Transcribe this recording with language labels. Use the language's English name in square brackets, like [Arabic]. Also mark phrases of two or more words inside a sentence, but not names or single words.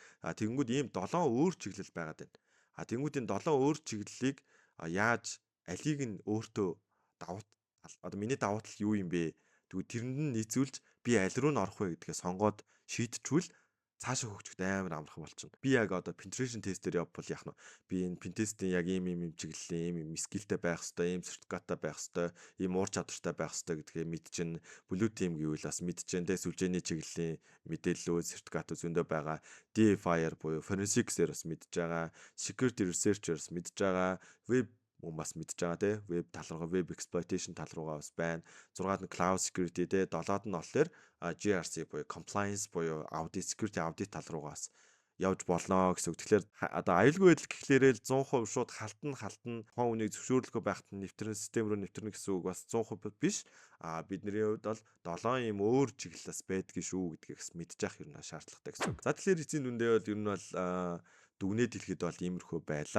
[Mongolian] Тэгэнгүүт ийм 7 өөр чиглэл байгаад байна. Тэгэнгүүт энэ 7 өөр чиглэлийг яаж алийг нь өөртөө одоо миний давуу тал юу юм бэ? Тэгвэл тэрэнд нь нийцүүлж би аль руу нь орох вэ гэдгээ сонгоод шийдчихвэл цаашаа хөгжөхөд амар амархан болчихно. Би яг одоо [English] penetration test [Mongolian] дээр явбал яах нь би энэ pentest-ийн яг ийм чиглэлийн ийм скиллтэй байх хэвээр, ийм сертификаттай байх хэвээр, ийм уур чадвартай байх хэвээр гэдгээ мэдчихнэ. [English] Blue team [Mongolian] гэвэл бас мэдчихнэ. Тэ сүлжээний чиглэлийн мэдээллүүд, сертификатууд зөндөө байгаа. DFIR буюу forensics-ээр бас мэдж байгаа. [English] Security research- [Mongolian] ээр бас мэдж байгаа. Web бас мэдж байгаа те веб тал руугаа веб exploitation тал руугаа бас байна. 6-аад нь [English] cloud security [Mongolian] те 7-аад нь болохоор GRC буюу compliance буюу [English] audit security audit [Mongolian] тал руугаа бас явж болно гэсэн үг. Тэгэхээр одоо аюулгүй байдал гэхлээрээ 100% шууд халтна тухайн үнийг зөвшөөрлөгөө байхад нь нэвтрэн систем рүү нэвтрэнэ гэсэн үг бас 100% биш. Бидний хувьд бол 7 ийм өөр чиглэлээс байдгийг шүү гэдгээс мэдчих яг ер нь шаардлагатай гэсэн үг. За тэгэхээр эцсийн дүндээ бол ер нь бол дүгнээд хэлэхэд бол иймэрхүү байлаа.